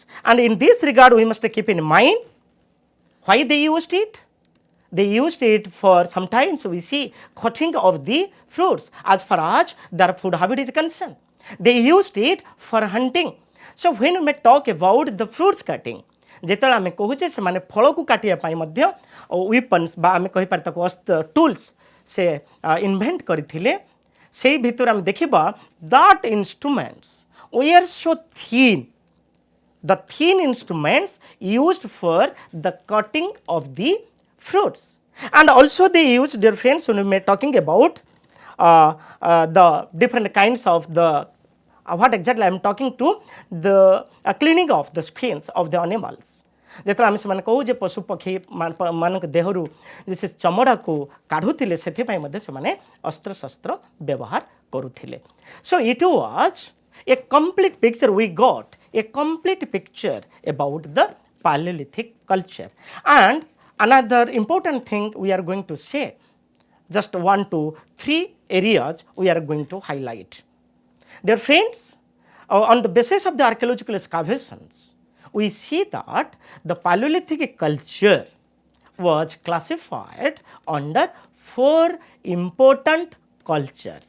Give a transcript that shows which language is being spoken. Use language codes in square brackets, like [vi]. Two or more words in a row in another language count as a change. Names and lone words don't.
[en] And in this regard, we must keep in mind why they used it. They used it for, sometimes we see cutting of the fruits as far as their food habit is concerned. They used it for hunting. So when we may talk about the fruits cutting, [or] ଯେତେବେଳେ ଆମେ କହୁଛେ ସେମାନେ ଫଳକୁ କାଟିବା ପାଇଁ ମଧ୍ୟ ୱିପନ୍ସ ବା ଆମେ କହିପାରେ ତାକୁ ଟୁଲ୍ସ ସେ ଇନଭେଣ୍ଟ କରିଥିଲେ। ସେଇ ଭିତରୁ ଆମେ ଦେଖିବା [en] that instruments were so thin, the thin instruments used for the cutting of the fruits, and also they used, dear friends, when we are talking about the different kinds of the what exactly I am talking to, the cleaning of the skins of the animals. [or] ଯେତେବେଳେ ଆମେ ସେମାନେ କହୁ ଯେ ପଶୁ ପକ୍ଷୀ ମାନଙ୍କ ଦେହରୁ ଯେ ସେ ଚମଡ଼ାକୁ କାଢ଼ୁଥିଲେ ସେଥିପାଇଁ ମଧ୍ୟ ସେମାନେ ଅସ୍ତ୍ରଶସ୍ତ୍ର ବ୍ୟବହାର କରୁଥିଲେ। [en] so it was a complete picture, we got a complete picture about the Paleolithic culture. And another important thing we are going to say, just 1 to 3 areas we are going to highlight. Dear friends, on the basis of the archaeological excavations, we see that the Paleolithic culture was classified under 4 important cultures.